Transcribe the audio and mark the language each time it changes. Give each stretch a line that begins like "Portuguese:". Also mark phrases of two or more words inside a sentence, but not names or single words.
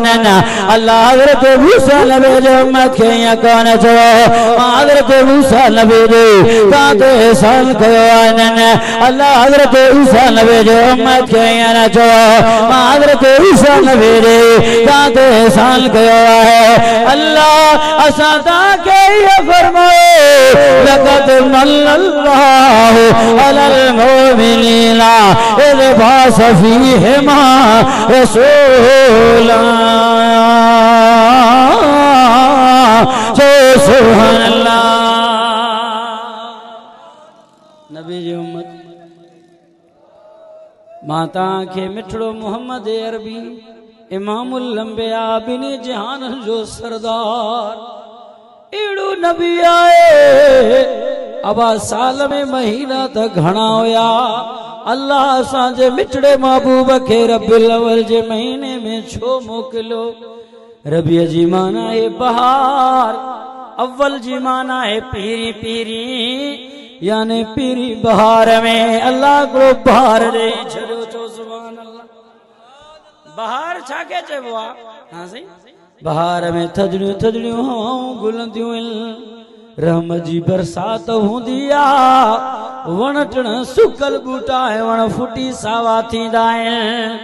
Sindhi: न अल्लाह हज़रत मूसा नबी जे उम्मत खे ईअं कोन चयो, मां हज़रत मूसा नबी ॾेई तव्हां ते एहसान कयो आहे। न अल्लाह हज़रत ईसा नबी जे उम्मत खे ईअं न चयो, मां हज़रत ईसा नबी ॾेई तव्हां ते एहसान कयो आहे। अल्लाह असां तव्हांखे इहो फरमायो,
Arabic: لقد منّ الله على المؤمنين إذ بعث فيهم رسولا. سبحان الله.
Sindhi: नबी जी उम्मत मां तव्हांखे मिठड़ो मोहम्मद अरबी
Arabic: إمام الأنبياء
Sindhi: बिनी जहान जो सरदार अहिड़ो नबी आहे। अब साल में महीना त घणा हुया, अल्लाह असांजे मिठड़े महबूब खे रबियुल अव्वल जे महीने में छो मोकिलियो। रबीअ जी माना है बहार, अव्वल जी माना है पीरी पीरी, यानी पीरी बहार में अल्लाह को बहार ॾेई छॾियो। चो
Arabic: سبحان الله.
Sindhi: बहार छा के चइबो आहे? हाँ सही, बहार में थधड़ियूं थधड़ियूं हवाऊं गुलंदियूं आहिनि, रहमत जी बरसात हूंदी आहे, वण टिण सुकल बूटा ऐं वण फुटी सावा थींदा आहिनि।